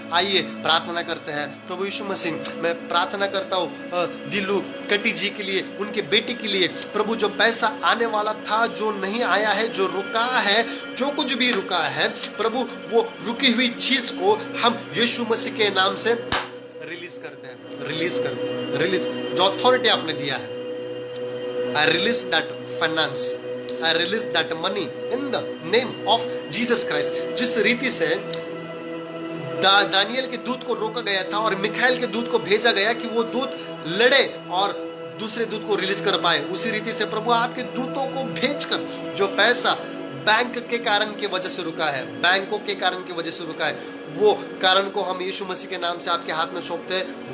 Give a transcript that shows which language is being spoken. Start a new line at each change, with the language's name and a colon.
Hindi: आइए प्रार्थना करते हैं। प्रभु यीशु मसीह, मैं प्रार्थना करता हूँ दिलू कटी जी के लिए, उनके बेटी के लिए। प्रभु, जो पैसा आने वाला था, जो नहीं आया है, जो रुका है, जो कुछ भी रुका है प्रभु, वो रुकी हुई चीज को हम यीशु मसीह के नाम से रिलीज करते हैं, रिलीज करते हैं, रिलीज। जो अथॉरिटी आपने दिया है,
English: I release that finance, I release that money in the name of Jesus Christ।
Hindi: जिस रीति से दानियल के दूत को रोका गया था और मिखाएल के दूत को भेजा गया कि वो दूत लड़े और दूसरे दूत को रिलीज कर पाए, उसी रीति से प्रभु आपके दूतों को भेजकर जो पैसा बैंक के कारण की वजह से रुका है, बैंकों के कारण की वजह से रुका है, वो कारण को हम यीशु मसीह के नाम से आपके हाथ में सौंपते हैं।